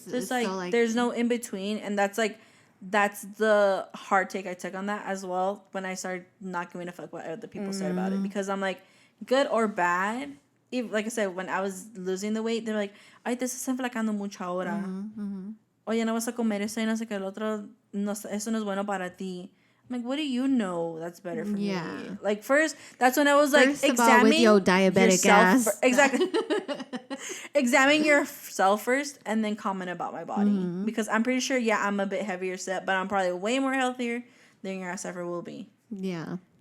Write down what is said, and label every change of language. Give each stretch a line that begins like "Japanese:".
English: So it's like, there's no in-between, and that's, like... That's the hard take I took on that as well when I started not giving a fuck what other people said about it. Because I'm like, good or bad, like I said, when I was losing the weight, they're like,
Spanish: ay, te estás enflacando mucho ahora. Oye, no vas a comer eso y no sé qué, el otro, no, eso no es bueno para ti.
English: I'm like, what do you know that's better for me? Like, first, that's when I was like, examine with your diabetic ass. Exactly. Examine yourself first and then comment about my body. Because I'm pretty sure, I'm a bit heavier set, but I'm probably way more healthier than your ass ever will be. Yeah.